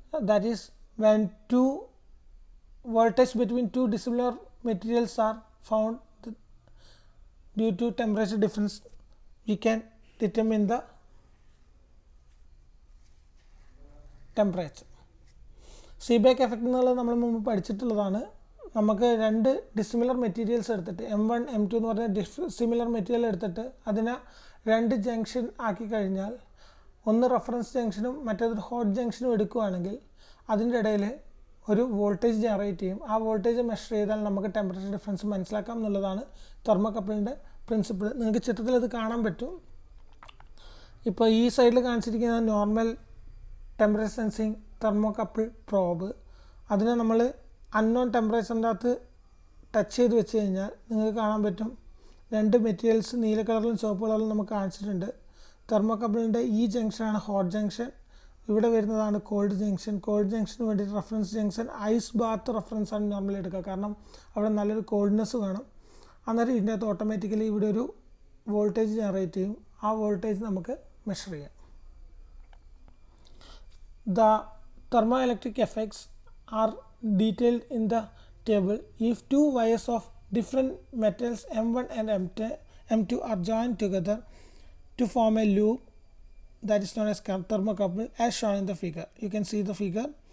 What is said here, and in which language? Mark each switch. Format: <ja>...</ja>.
<en>That is, when two voltage between two dissimilar materials are found due to temperature difference, we can determine the temperature.</en> <ml>Seebeck effect എന്നുള്ളത് നമ്മൾ മുമ്പ് പഠിച്ചിട്ടുള്ളതാണ്. നമുക്ക് രണ്ട് dissimilar materials എടുത്തിട്ട് M1 M2 എന്ന് പറഞ്ഞ similar material എടുത്തിട്ട് അതിനെ രണ്ട് ജംഗ്ഷൻ ആക്കി കഴിഞ്ഞാൽ ഒന്ന് റെഫറൻസ് ജംഗ്ഷനും മറ്റേതൊരു ഹോട്ട് ജംഗ്ഷനും എടുക്കുകയാണെങ്കിൽ അതിൻ്റെ ഇടയിൽ ഒരു വോൾട്ടേജ് ജനറേറ്റ് ചെയ്യും. ആ വോൾട്ടേജ് മെഷർ ചെയ്താൽ നമുക്ക് ടെമ്പറേച്ചർ ഡിഫറൻസ് മനസ്സിലാക്കാം എന്നുള്ളതാണ് തെർമോകപ്പിളിൻ്റെ പ്രിൻസിപ്പിൾ. നിങ്ങൾക്ക് ചിത്രത്തിൽ അത് കാണാൻ പറ്റും. ഇപ്പോൾ ഈ സൈഡിൽ കാണിച്ചിരിക്കുന്ന normal temperature sensing thermocouple probe, അതിനെ നമ്മൾ അൺനോൺ ടെമ്പറേച്ചറിൻ്റെ അകത്ത് ടച്ച് ചെയ്ത് വെച്ച് കഴിഞ്ഞാൽ നിങ്ങൾക്ക് കാണാൻ പറ്റും രണ്ട് മെറ്റീരിയൽസ് നീല കളറിലും ചുവപ്പ് കളറിലും നമുക്ക് കാണിച്ചിട്ടുണ്ട്. തെർമോകപ്പിളിൻ്റെ ഈ ജംഗ്ഷനാണ് ഹോട്ട് ജംഗ്ഷൻ, ഇവിടെ വരുന്നതാണ് കോൾഡ് ജംഗ്ഷൻ. കോൾഡ് ജംഗ്ഷന് വേണ്ടി reference junction ice Baat reference ആണ് നോർമലി എടുക്കുക, കാരണം അവിടെ നല്ലൊരു കോൾഡ്നെസ് വേണം. അന്നേരം ഇതിൻ്റെ അകത്ത് ഓട്ടോമാറ്റിക്കലി ഇവിടെ ഒരു വോൾട്ടേജ് ജനറേറ്റ് ചെയ്യും. ആ വോൾട്ടേജ് നമുക്ക് മെഷർ ചെയ്യാം.</ml> <en>The thermoelectric effects are detailed in the table. If two wires of different metals M1 and M2 are joined together to form a loop, that is known as thermocouple, as shown in the figure. You can see the figure.</en>